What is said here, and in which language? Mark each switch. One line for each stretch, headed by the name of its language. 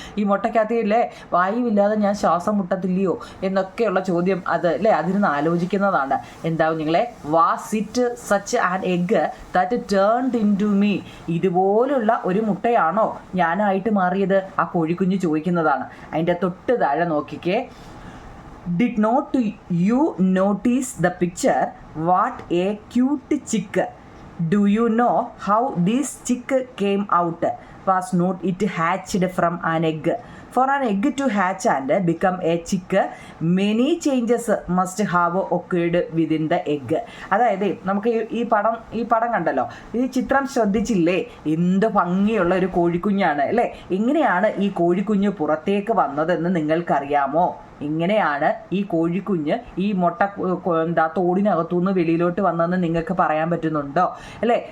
Malayalam: ഈ മുട്ടക്കകത്ത് ഇല്ലേ വായുവില്ലാതെ ഞാൻ ശ്വാസം മുട്ടത്തില്ലയോ എന്നൊക്കെയുള്ള ചോദ്യം അത് അല്ലേ. അതിരുന്ന് ആലോചിക്കുന്നതാണ്. എന്താവും നിങ്ങളെ,
English: Was it such an egg that turned into me.
Malayalam: ഇതുപോലുള്ള ഒരു മുട്ടയാണോ ഞാനായിട്ട് മാറിയത്, ആ കോഴിക്കുഞ്ഞ് ചോദിക്കുന്നതാണ്. അതിൻ്റെ തൊട്ട് താഴെ നോക്കിക്കേ.
English: Did not you notice the picture? What a cute chick. Do you know how this chick came out? Was not it hatched from an egg? For an egg to hatch and become a chick, many changes must have occurred within the egg.
Malayalam: അതായത് നമുക്ക് ഈ പടം കണ്ടല്ലോ, ഈ ചിത്രം ശ്രദ്ധിച്ചില്ലേ, എന്ത് ഭംഗിയുള്ള ഒരു കോഴിക്കുഞ്ഞാണ് അല്ലേ. എങ്ങനെയാണ് ഈ കോഴിക്കുഞ്ഞ് പുറത്തേക്ക് വന്നതെന്ന് നിങ്ങൾക്കറിയാമോ? ഇങ്ങനെയാണ് ഈ കോഴിക്കുഞ്ഞ് ഈ മുട്ട തോടിനകത്തുനിന്ന് വെളിയിലോട്ട് വന്നതെന്ന് നിങ്ങൾക്ക് പറയാൻ പറ്റുന്നുണ്ടോ അല്ലേ.